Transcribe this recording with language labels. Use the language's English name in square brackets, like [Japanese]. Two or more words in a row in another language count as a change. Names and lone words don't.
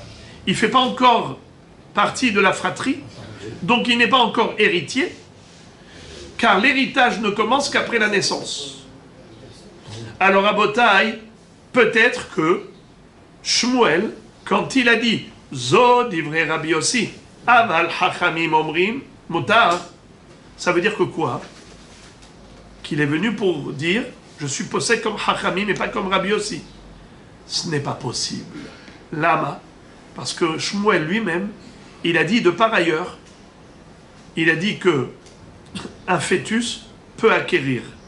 [French] Il ne fait pas encore partie de la fratrie, donc il n'est pas encore héritier, car l'héritage ne commence qu'après la naissance. Alors à Botaï, peut-être que Shmuel, quand il a dit [Hebrew] זו דברי רבי יוסי, אבל חכמים אומרים מותר, [French] ça veut dire que quoi? Qu'il est venu pour dire je suis possède comme Chachamim et pas comme Rabbi Yossi. Ce n'est pas possible. Lama, parce que Shmuel lui-même, il a dit de par ailleurs, il a dit que un fœtus peut acquérir.